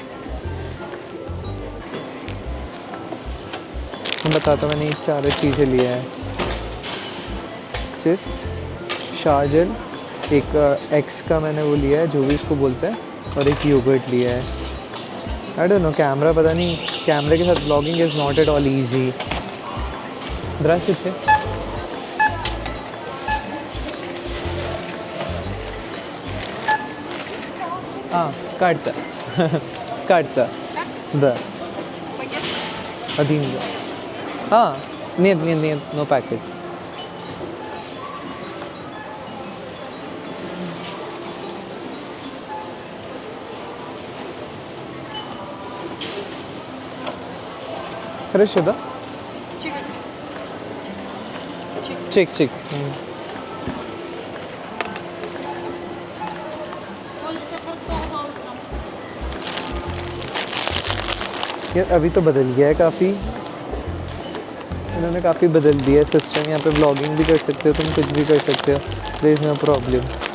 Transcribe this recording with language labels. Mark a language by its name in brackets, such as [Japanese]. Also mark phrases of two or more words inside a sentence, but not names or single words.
[Hindi] मैं बताता हूँ, मैंने ये 4 चीज़ें लिया है, चिप्स, शार्जल, एक एक्स का मैंने वो लिया है जो भी इसको बोलते हैं, और एक योगर्ट लिया है। [English] I don't know, camera [Hindi] पता नहीं, कैमरे के साथ [English] blogging is not at all easy. [Russian] Здравствуйте. Карта. Карта. Да. Один. Нет, [English] no packet. [Russian] Хорошо, да? Чик. [Hindi] यार अभी तो बदल गया है काफ़ी, इन्होंने काफ़ी बदल दिया है सिस्टम। यहाँ पे ब्लॉगिंग भी कर सकते हो, तुम कुछ भी कर सकते हो, [English] there is no problem.